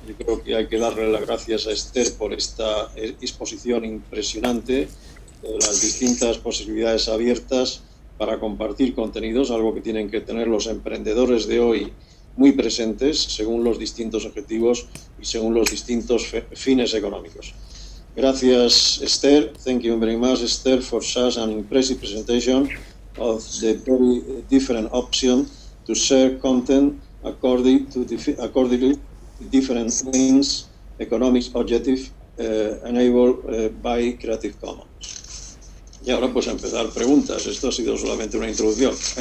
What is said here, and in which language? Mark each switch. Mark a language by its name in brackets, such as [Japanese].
[Spanish] Yo creo que hay que darle las gracias a Esther por esta exposición impresionante de las distintas posibilidades abiertas para compartir contenidos, algo que tienen que tener los emprendedores de hoy muy presentes según los distintos objetivos y según los distintos fines económicos. Gracias, Esther. [English] Thank you very much, Esther, for such an impressive presentation of the very different options to share content accordingly to different things, economic objectives enabled by Creative Commons. [Spanish] Y ahora pues a empezar preguntas. Esto ha sido solamente una introducción.